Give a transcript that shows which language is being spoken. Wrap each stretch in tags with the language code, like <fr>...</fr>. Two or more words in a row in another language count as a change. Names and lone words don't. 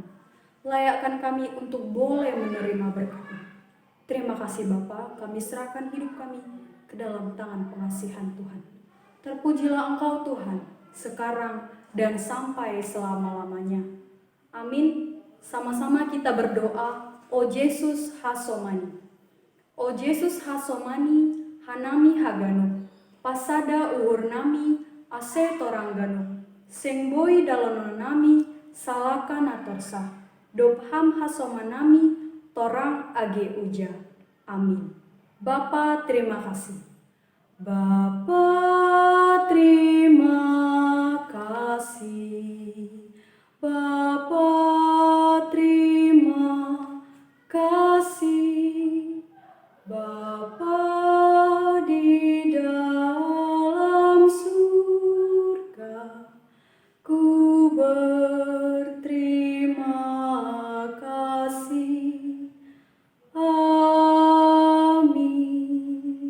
<id>Layakkan kami untuk boleh menerima berkat-Mu. Terima kasih Bapa, kami serahkan hidup kami ke dalam tangan pengasihan Tuhan. Terpujilah Engkau Tuhan, sekarang dan sampai selama-lamanya. Amin. Sama-sama kita berdoa,</id> <bts>O Yesus Hasomani. O Yesus Hasomani, Hanami Hagano, Pasada Uhur Nami, Ase Toranggano, Sengboi Dalono Nami, Salaka Natorsa, Dobham Hasomanami, Torang Age Uja.</bts> <id>Amin. Bapa terima kasih. Bapa terima kasih. Bapa terima kasih. Bapa di dalam surga, ku berterima kasih. Amin.</id>